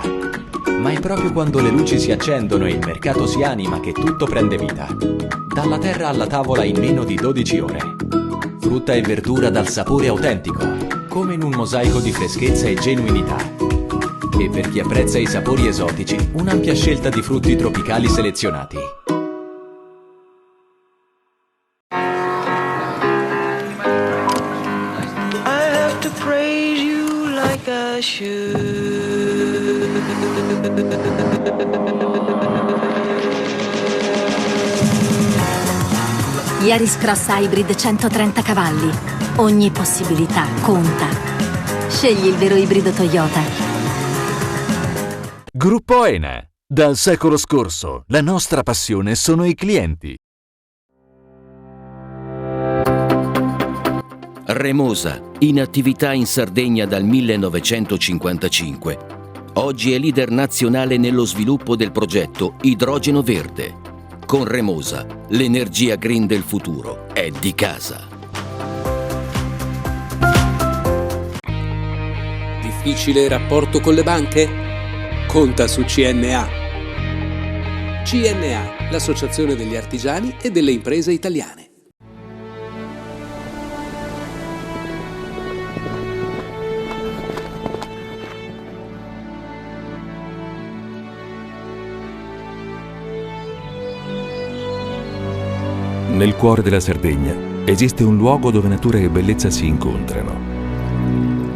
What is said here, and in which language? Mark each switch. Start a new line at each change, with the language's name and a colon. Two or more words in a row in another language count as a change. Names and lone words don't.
Italian: Ma è proprio quando le luci si accendono e il mercato si anima che tutto prende vita. Dalla terra alla tavola in meno di 12 ore. Frutta e verdura dal sapore autentico, come in un mosaico di freschezza e genuinità. E per chi apprezza i sapori esotici, un'ampia scelta di frutti tropicali selezionati.
English: I have to praise you like I should.
Italian: Yaris Cross Hybrid 130 cavalli. Ogni possibilità conta. Scegli il vero ibrido Toyota. Gruppo ENE. Dal secolo scorso, la nostra passione sono i clienti. Remosa, in attività in Sardegna dal 1955. Oggi è leader nazionale nello sviluppo del progetto Idrogeno Verde. Con Remosa, l'energia green del futuro è di casa. Difficile rapporto con le banche? Conta su CNA. CNA, l'associazione degli artigiani e delle imprese italiane. Nel cuore della Sardegna esiste un luogo dove natura e bellezza si incontrano.